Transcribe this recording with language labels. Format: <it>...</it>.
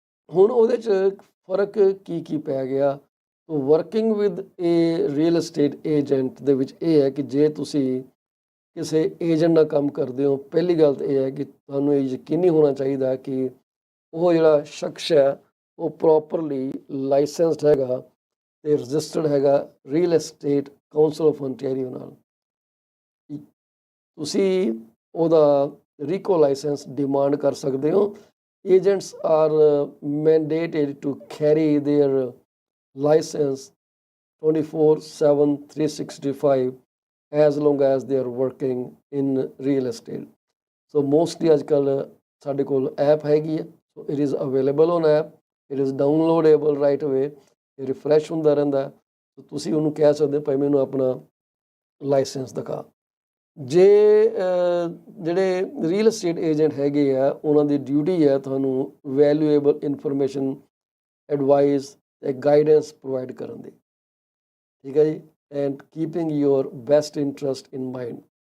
<pa>ਹੁਣ ਉਹਦੇ 'ਚ ਫ਼ਰਕ ਕੀ ਪੈ ਗਿਆ?</pa> <en>working with a real estate agent</en> <pa>ਦੇ ਵਿੱਚ ਇਹ ਹੈ ਕਿ ਜੇ ਤੁਸੀਂ ਕਿਸੇ ਏਜੰਟ ਨਾਲ ਕੰਮ ਕਰਦੇ ਹੋ, ਪਹਿਲੀ ਗੱਲ ਤਾਂ ਇਹ ਹੈ ਕਿ ਤੁਹਾਨੂੰ ਇਹ ਯਕੀਨੀ ਹੋਣਾ ਚਾਹੀਦਾ ਕਿ ਉਹ ਜਿਹੜਾ ਸ਼ਖਸ ਹੈ ਉਹ ਪ੍ਰੋਪਰਲੀ ਲਾਇਸੈਂਸਡ ਹੈਗਾ ਤੇ ਰਜਿਸਟਰਡ ਹੈਗਾ real estate council of ontario ਨਾਲ। ਤੁਸੀਂ ਉਹਦਾ ਰੀਕੋ ਲਾਇਸੈਂਸ ਡਿਮਾਂਡ ਕਰ ਸਕਦੇ ਹੋ।</pa> <en>Agents are mandated to carry their license 24/7 365 as long as they are working in real estate।</en> <pa>So mostly ਅੱਜ ਕੱਲ੍ਹ ਸਾਡੇ ਕੋਲ ਐਪ ਹੈਗੀ ਹੈ,</pa> <en>so it is available on app, it is downloadable right away,</en> <pa>ਇਹ ਰਿਫਰੈਸ਼ ਹੁੰਦਾ ਰਹਿੰਦਾ। ਸੋ ਤੁਸੀਂ ਉਹਨੂੰ ਕਹਿ ਸਕਦੇ ਹੋ ਭਾਈ ਮੈਨੂੰ ਆਪਣਾ ਲਾਇਸੈਂਸ ਦਿਖਾ। ਜੇ ਜਿਹੜੇ ਰੀਅਲ ਅਸਟੇਟ ਏਜੰਟ ਹੈਗੇ ਆ ਉਹਨਾਂ ਦੀ ਡਿਊਟੀ ਹੈ ਤੁਹਾਨੂੰ ਵੈਲਿਊਏਬਲ ਇਨਫੋਰਮੇਸ਼ਨ, ਐਡਵਾਈਸ ਤੇ ਗਾਈਡੈਂਸ ਪ੍ਰੋਵਾਈਡ ਕਰਨ ਦੀ, ਠੀਕ ਹੈ ਜੀ,</pa> <en>And keeping your best interest in mind.</en>